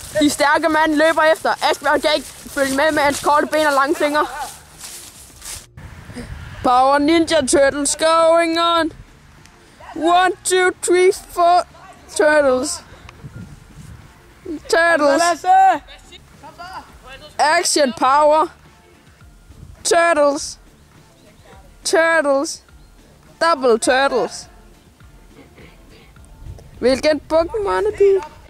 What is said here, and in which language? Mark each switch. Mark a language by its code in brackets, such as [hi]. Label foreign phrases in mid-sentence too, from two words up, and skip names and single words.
[da] De stærke mand løber efter. Asbjørn kan ikke følge med hans korte ben og lange fingre. [en] Power Ninja Turtles going on. 1, 2, 3, 4. Turtles. Turtles. Action power. Turtles. Turtles. Double turtles. [da] Hvilken Pokémon er det?